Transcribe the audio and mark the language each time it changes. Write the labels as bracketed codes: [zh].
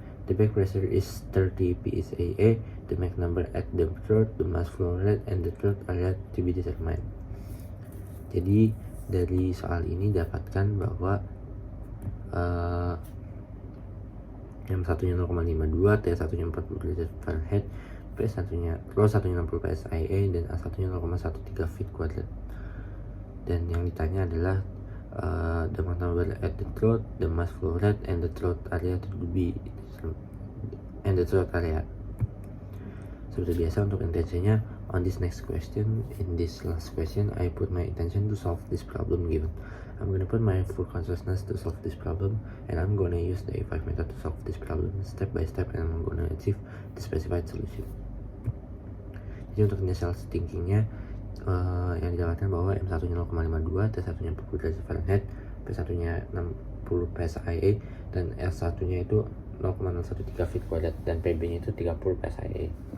[en] The back pressure is 30 psia, the Mach number at the throat, the mass flow rate, and the throat area to be determined. [id] Jadi dari soal ini dapatkan bahwa yang satunya 0,52, T satunya 40 derajat Fahrenheit, P satunya Rho satunya 60 psia, dan A satunya 0,13 feet kuadrat. Dan yang ditanya adalah [en] the Mach number at the throat, the mass flow rate, and the throat area to be and the throat area. [id] Seperti biasa untuk intensinya, [en] on this next question, in this last question, I put my intention to solve this problem given. I'm gonna put my full consciousness to solve this problem, and I'm gonna use the E5 method to solve this problem step by step, and I'm gonna achieve the specified solution. [id] Jadi untuk initial thinkingnya, yang didapatkan bahwa M satunya 0,52, T satunya 40 derajat Fahrenheit, P satunya 60 psia, dan S satunya itu 0,013 feet kuadrat, dan PB nya itu 30 psia.